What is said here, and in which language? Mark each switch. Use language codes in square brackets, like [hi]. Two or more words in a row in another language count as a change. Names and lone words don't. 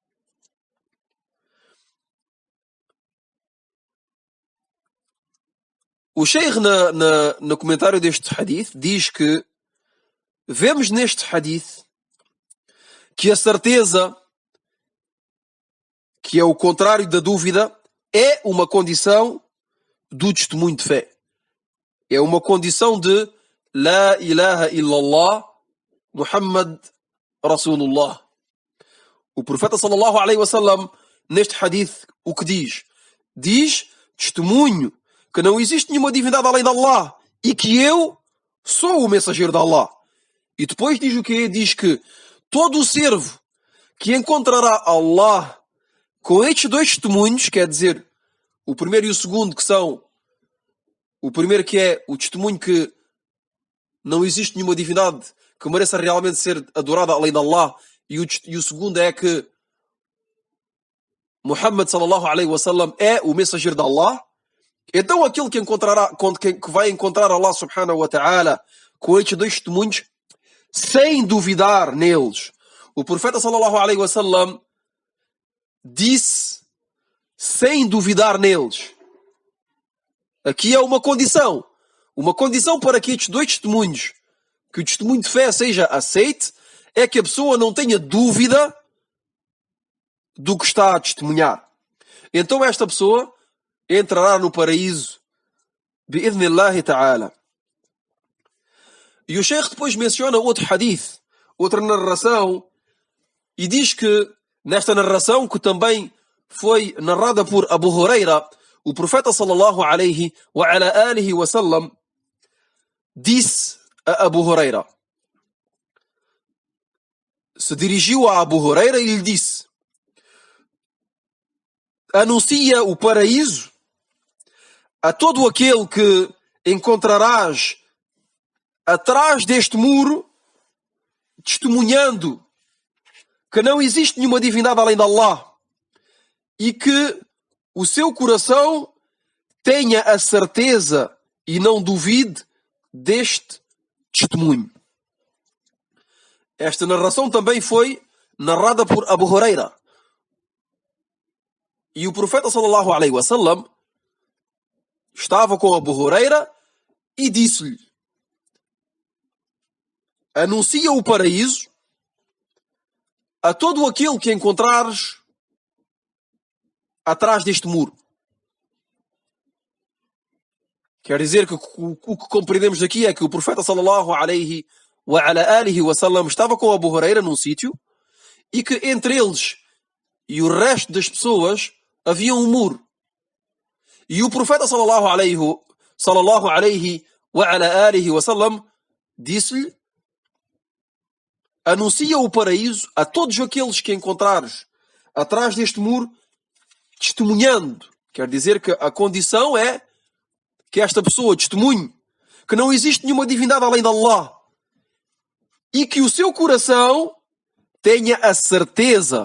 [pt] O Sheikh, no comentário deste hadith, diz que vemos neste hadith que a certeza, que é o contrário da dúvida, é uma condição do testemunho de fé. É uma condição de [ar] لا إله إلا الله محمد رسول الله. [pt] O profeta [ar] صلى الله عليه وسلم, [pt] neste hadith, o que diz? Diz testemunho que não existe nenhuma divindade além de Allah e que eu sou o mensageiro de Allah. E depois diz o quê? Diz que todo o servo que encontrará Allah Com estes dois testemunhos, quer dizer, o primeiro e o segundo, que são o primeiro que é o testemunho que não existe nenhuma divindade que mereça realmente ser adorada além de Allah, e o segundo é que Muhammad [ar] صلى الله عليه وسلم [pt] é o mensageiro de Allah. Então aquele que vai encontrar Allah [ar] سبحانه وتعالى [pt] com estes dois testemunhos, sem duvidar neles, o profeta [ar] صلى الله عليه وسلم [pt] disse sem duvidar neles. Aqui é uma condição para que estes dois testemunhos, que o testemunho de fé seja aceite, é que a pessoa não tenha dúvida do que está a testemunhar. Então esta pessoa entrará no paraíso [ar] بإذن الله تعالى. [pt] E o Sheikh depois menciona outro hadith, outra narração, e diz que nesta narração, que também foi narrada por Abu Huraira, o profeta [ar] صلى الله عليه وعلى آله وسلم [pt] disse a Abu Huraira, se dirigiu a Abu Huraira e lhe disse: anuncia o paraíso a todo aquele que encontrarás atrás deste muro, testemunhando que não existe nenhuma divindade além de Allah e que o seu coração tenha a certeza e não duvide deste testemunho. Esta narração também foi narrada por Abu Huraira. E o profeta [ar] صلى الله عليه وسلم [pt] estava com Abu Huraira e disse-lhe: anuncia o paraíso a todo aquele que encontrares atrás deste muro. Quer dizer que o que compreendemos aqui é que o profeta [ar] صلى الله عليه وعلى آله وسلم [pt] estava com Abu Huraira num sítio e que entre eles e o resto das pessoas havia um muro. E o profeta [ar] صلى الله عليه وعلى آله وسلم [pt] disse-lhe: anuncia o paraíso a todos aqueles que encontrares atrás deste muro, testemunhando. Quer dizer que a condição é que esta pessoa testemunhe que não existe nenhuma divindade além de Allah e que o seu coração tenha a certeza.